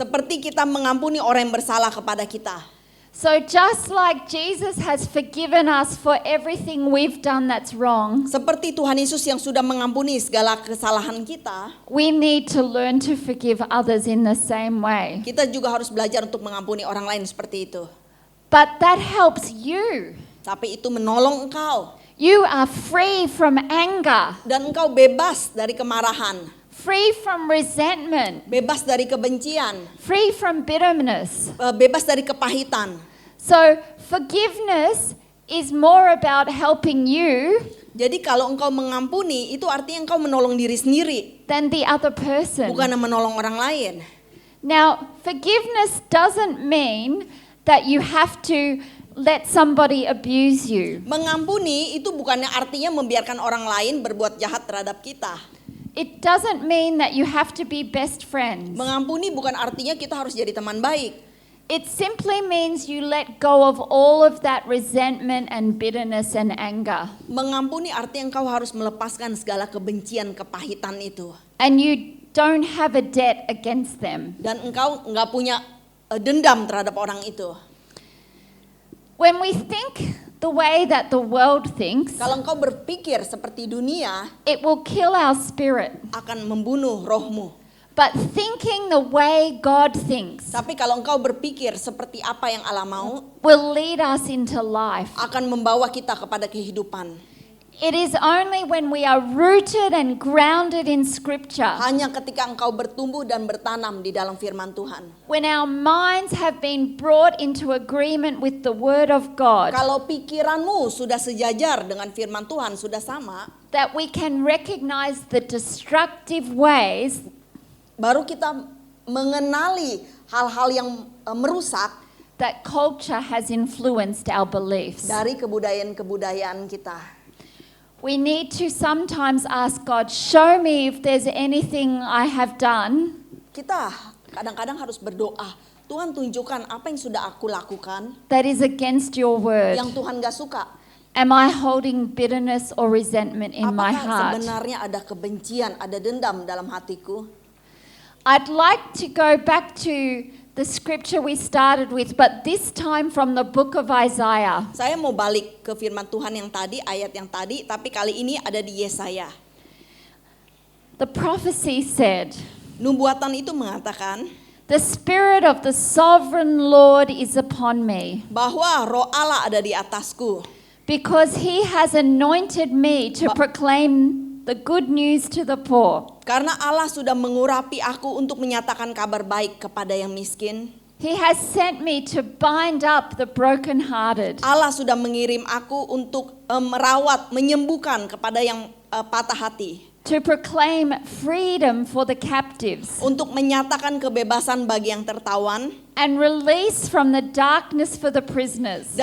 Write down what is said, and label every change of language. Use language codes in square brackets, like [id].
[id] seperti kita mengampuni orang yang bersalah kepada kita. [en] So just like Jesus has forgiven us for everything we've done that's wrong, [id] Seperti Tuhan Yesus yang sudah mengampuni segala kesalahan kita, [en] we need to learn to forgive others in the same way. [id] kita juga harus belajar untuk mengampuni orang lain seperti itu. [en] But that helps you. [id] Tapi itu menolong engkau. [en] You are free from anger, [id] Dan engkau bebas dari kemarahan, [en] free from resentment, [id] bebas dari kebencian, [en] free from bitterness. [id] bebas dari kepahitan. [en] So forgiveness is more about helping you [id] Jadi kalau engkau mengampuni, itu artinya engkau menolong diri sendiri, [en] than the other person. [id] bukan menolong orang lain. [en] Now, forgiveness doesn't mean that you have to let somebody abuse you. [id] Mengampuni itu bukannya artinya membiarkan orang lain berbuat jahat terhadap kita. [en] It doesn't mean that you have to be best friends. [id] Mengampuni bukan artinya kita harus jadi teman baik. [en] It simply means you let go of all of that resentment and bitterness and anger. [id] Mengampuni artinya engkau harus melepaskan segala kebencian, kepahitan itu. [en] And you don't have a debt against them. [id] Dan engkau nggak punya dendam terhadap orang itu. [en] When we think the way that the world thinks, [id] Kalau engkau berpikir seperti dunia, [en] it will kill our spirit. [id] akan membunuh rohmu. [en] But thinking the way God thinks [id] Tapi kalau engkau berpikir seperti apa yang Allah mau, [en] will lead us into life. [id] akan membawa kita kepada kehidupan. [en] It is only when we are rooted and grounded in Scripture, [id] Hanya ketika engkau bertumbuh dan bertanam di dalam firman Tuhan. [en] when our minds have been brought into agreement with the Word of God, [id] Kalau pikiranmu sudah sejajar dengan firman Tuhan, sudah sama, [en] that we can recognize the destructive ways [id] baru kita mengenali hal-hal yang merusak [en] that culture has influenced our beliefs. [id] dari kebudayaan-kebudayaan kita. [en] We need to sometimes ask God, show me if there's anything I have done [id] Kita kadang-kadang harus berdoa, Tuhan tunjukkan apa yang sudah aku lakukan [en] that is against your word. [id] yang Tuhan gak suka. [en] Am I holding bitterness or resentment in my heart? [id] sebenarnya ada kebencian, ada dendam dalam hatiku? [en] I'd like to go back to the scripture we started with, but this time from the book of Isaiah. [id] Saya mau balik ke firman Tuhan yang tadi, ayat yang tadi, tapi kali ini ada di Yesaya. [en] The prophecy said, [id] Nubuatan itu mengatakan [en] "The Spirit of the sovereign Lord is upon me, [id] bahwa roh Allah ada di atasku. [en] because he has anointed me to proclaim the good news to the poor. [id] Karena Allah sudah mengurapi aku untuk menyatakan kabar baik kepada yang miskin. [en] He has sent me to bind up the brokenhearted, [id] Allah sudah mengirim aku untuk merawat, menyembuhkan kepada yang patah hati. [en] to proclaim freedom for the captives, [id] Untuk menyatakan kebebasan bagi yang tertawan. [en] and release from the darkness for the prisoners,